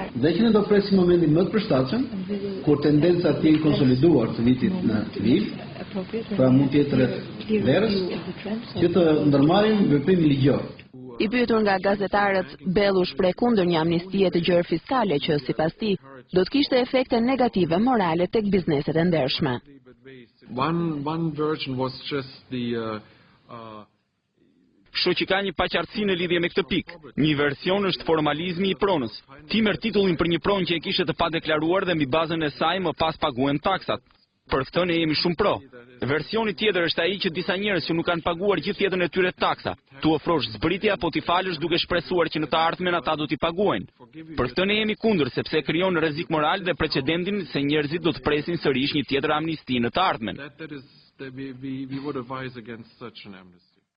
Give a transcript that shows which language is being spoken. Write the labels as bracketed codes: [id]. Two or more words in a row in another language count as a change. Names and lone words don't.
[sq] Dhe që ne do presim momentin më të përshtatshëm, kur tendencat të jenë konsoliduar të vitit në vit, pra mund të jetë rreth verës, që të ndërmarrin veprimin ligjor. I pyetur nga gazetarët, Bell u shpreh kundër një amnistie të gjerë fiskale që sipas tij do të kishte efekte negative morale tek bizneset e ndershme. [en] One version was just [sq] Kështu që ka një paqartësi në lidhje me këtë pikë. Një version është formalizmi i pronës. Ti merr titullin për një pronë që e kishe të padeklaruar dhe mbi bazën e saj më pas paguhen taksat. Për këtë ne jemi shumë pro. Versioni tjetër është ai që disa njerëz që nuk kanë paguar gjithë jetën e tyre taksa, tu ofrosh zbritje apo ti falësh duke shpresuar që në të ardhmen ata do t'i paguajnë. Për këtë ne jemi kundër sepse krijon rrezik moral dhe precedentin se njerëzit do të presin sërish një tjetër amnisti në të ardhmen. [en] we would advise against such an amnesty.